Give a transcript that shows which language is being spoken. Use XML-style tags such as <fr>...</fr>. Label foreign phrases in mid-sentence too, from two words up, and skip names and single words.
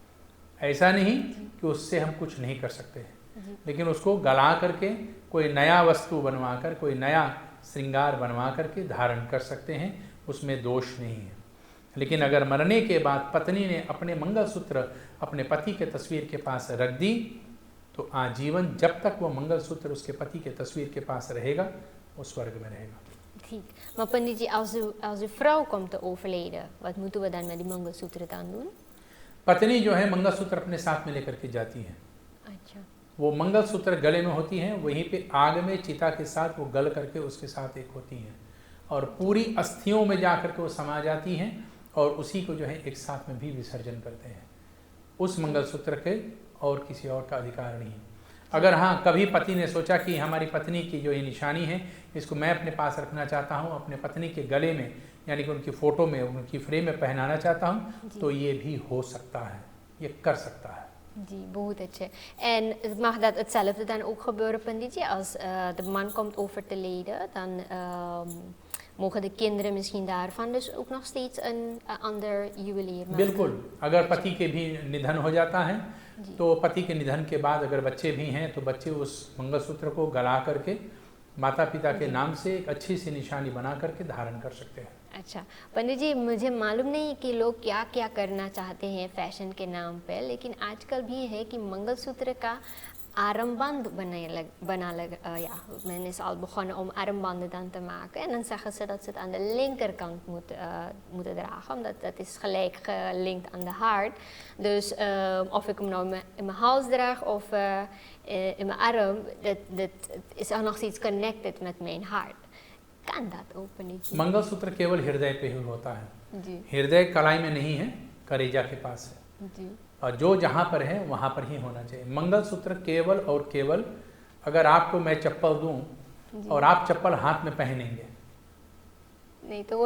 <hi>ऐसा नहीं कि उससे हम कुछ नहीं कर सकते हैं, लेकिन उसको गला करके कोई नया वस्तु बनवा कर, कोई नया श्रृंगार बनवा करके धारण कर सकते हैं, उसमें दोष नहीं है. लेकिन अगर मरने के बाद पत्नी ने अपने मंगलसूत्र अपने पति के तस्वीर के पास रख दी तो आजीवन जब तक वो मंगलसूत्र उसके पति के तस्वीर के पास रहेगा वो स्वर्ग में रहेगा. ठीक. Maar पंडित जी,</hi> <nl>als uw vrouw komt te overlijden, wat moeten we dan met die मंगलसूत्र dan doen?</nl> <hi>पत्नी जो है मंगलसूत्र अपने साथ में लेकर के जाती है. अच्छा. वो मंगलसूत्र गले में होती हैं, वहीं पे आग में चिता के साथ वो गल करके उसके साथ एक होती हैं और पूरी अस्थियों में जा करके वो समा जाती हैं और उसी को जो है एक साथ में भी विसर्जन करते हैं. उस मंगलसूत्र के और किसी और का अधिकार नहीं है. अगर हाँ कभी पति ने सोचा कि हमारी पत्नी की जो ये निशानी है इसको मैं अपने पास रखना चाहता हूँ, अपने पत्नी के गले में यानी कि उनकी फ़ोटो में, उनकी फ्रेम में पहनाना चाहता हूँ, तो ये भी हो सकता है, ये कर सकता है. जी, बहुत अच्छे.</hi> <nl>En mag dat hetzelfde dan ook gebeuren, पंडित जी, als de man komt over te lijden, dan mogen de kinderen misschien daarvan dus ook nog steeds een ander juwelier maken?</nl> <hi>बिल्कुल. अगर पति के भी निधन हो जाता है तो पति के निधन के बाद अगर बच्चे भी हैं तो बच्चे उस मंगलसूत्र को गला करके माता पिता के नाम से एक अच्छी सी निशानी बना करके धारण कर सकते हैं. अच्छा पंडित जी, मुझे मालूम नहीं कि लोग क्या क्या करना चाहते हैं फैशन के नाम पे, लेकिन आजकल भी है कि मंगलसूत्र का</hi> <nl>armband ja, men is al begonnen om armbanden dan te maken en dan zeggen ze dat ze het aan de linkerkant moeten dragen, omdat dat is gelijk gelinkt aan de hart. Dus of ik hem nou in mijn hals draag of in mijn arm, dat is ook nog steeds connected met mijn hart. Kan dat ook niet?</nl> <hi>मंगलसूत्र केवल हृदय पे ही होता है. जी. हृदय कलाई में नहीं है, करेजा के पास है. जी. और जो जहाँ पर है वहाँ पर ही होना चाहिए. मंगलसूत्र केवल और केवल अगर आपको मैं चप्पल दूं और आप चप्पल हाथ में पहनेंगे नहीं तो वो</hi>